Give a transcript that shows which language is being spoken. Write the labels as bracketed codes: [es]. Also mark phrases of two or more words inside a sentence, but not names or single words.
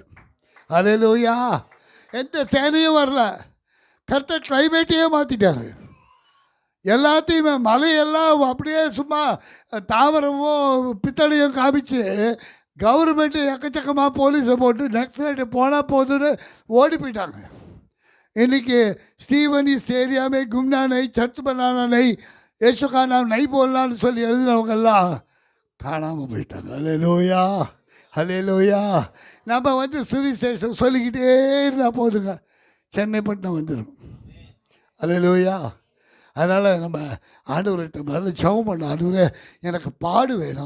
[ta] அல்லேலூயா. எந்த சேனையும் வரல. கரெக்டாக கிளைமேட்டையே மாற்றிட்டாரு. எல்லாத்தையுமே மலையெல்லாம் அப்படியே சும்மா தாவரமும் பித்தளையும் காமிச்சு கவர்மெண்ட்டு எக்கச்சக்கமாக போலீஸை போட்டு நக்சலைட்டு போனால் போதுன்னு ஓடி போயிட்டாங்க. [hi] इनके स्टीवन इस एरिया में घूमना नहीं, चर्च बनाना नहीं, यीशु का नाम नहीं बोलना [ta] சொல்லி எழுதினவங்கெல்லாம் காணாமல் போயிட்டாங்க. ஹல்லேலூயா, ஹல்லேலூயா. நம்ம சுவிசேஷம் சொல்லிக்கிட்டே இருந்தால் போதுங்க, சென்னை பட்டினம் வந்துடும். ஹல்லேலூயா. அதனால் நம்ம ஆண்டவர்கிட்ட முதல்ல ஜெபம் பண்ண, ஆண்டவரே எனக்கு பாடு வேணும்.